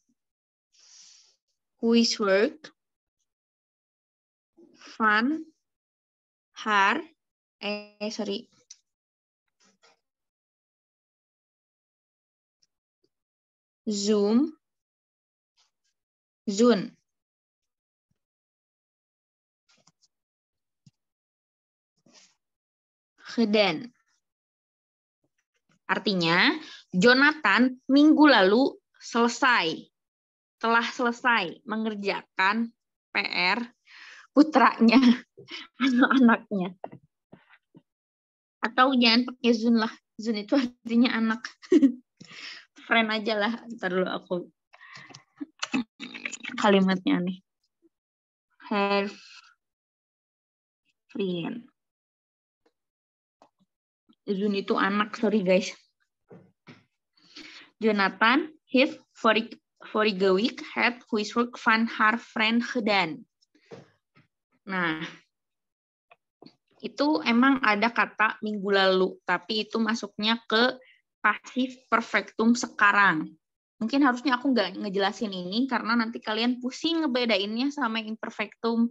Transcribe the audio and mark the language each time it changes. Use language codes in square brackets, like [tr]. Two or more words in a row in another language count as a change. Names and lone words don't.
[nl] huiswerk van haar Zoom gedaan. [id] Artinya, Jonathan minggu lalu telah selesai mengerjakan PR putranya atau anaknya. Atau jangan pakai Zoom lah. Zoom itu artinya anak. Friend aja lah. Ntar dulu aku kalimatnya nih. [en] Her friend. [id] Zoom itu anak, [en] sorry guys. [nl] Jonathan, his vorige week had huiswerk van haar friend gedaan. [id] Nah, itu emang ada kata minggu lalu, tapi itu masuknya ke pasif perfectum sekarang. Mungkin harusnya aku nggak ngejelasin ini, karena nanti kalian pusing ngebedainnya sama imperfectum.